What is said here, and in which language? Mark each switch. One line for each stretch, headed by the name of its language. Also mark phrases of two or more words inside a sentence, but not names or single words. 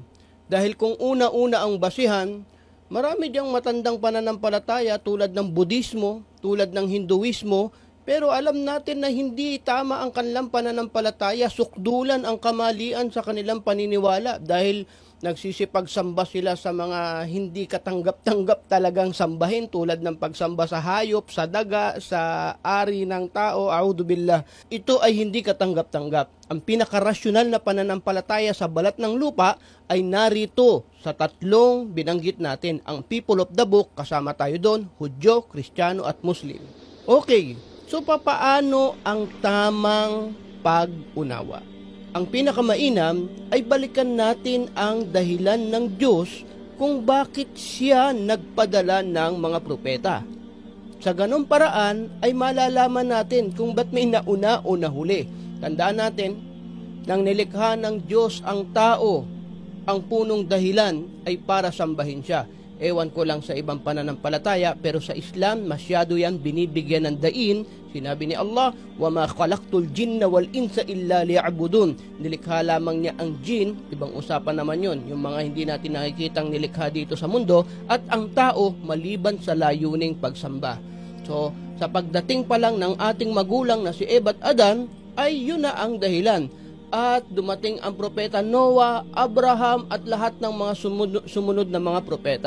Filipino: Dahil kung una-una ang basihan, marami diyang matandang pananampalataya tulad ng Budismo, tulad ng Hinduismo, pero alam natin na hindi tama ang kanilang pananampalataya, sukdulan ang kamalian sa kanilang paniniwala dahil nagsisipagsamba sila sa mga hindi katanggap-tanggap talagang sambahin tulad ng pagsamba sa hayop, sa daga, sa ari ng tao, a'udzubillah. Ito ay hindi katanggap-tanggap. Ang pinakarasyonal na pananampalataya sa balat ng lupa ay narito sa tatlong binanggit natin. Ang
English: people of the book,
Filipino: kasama tayo doon, Hudyo, Kristiyano at Muslim. Okay, so papaano ang tamang pag-unawa? Ang pinakamainam ay balikan natin ang dahilan ng Diyos kung bakit siya nagpadala ng mga propeta. Sa ganong paraan ay malalaman natin kung ba't may nauna o nahuli. Tandaan natin, nang nilikha ng Diyos ang tao, ang punong dahilan ay para sambahin siya. Ewan ko lang sa ibang pananampalataya, pero sa Islam, masyado yan binibigyan ng dain. Sinabi ni Allah,
Arabic: وَمَا خَلَقْتُ الْجِنَّ وَالْإِنسَ إِلَّا لِيَعْبُدُونَ.
Filipino: Nilikha lamang niya ang jin, ibang usapan naman yon, yung mga hindi natin nakikitang nilikha dito sa mundo, at ang tao maliban sa layuning pagsamba. So, sa pagdating pa lang ng ating magulang na si Eva at Adan, ay yun na ang dahilan. At dumating ang propeta Noah, Abraham at lahat ng mga sumunod na mga propeta.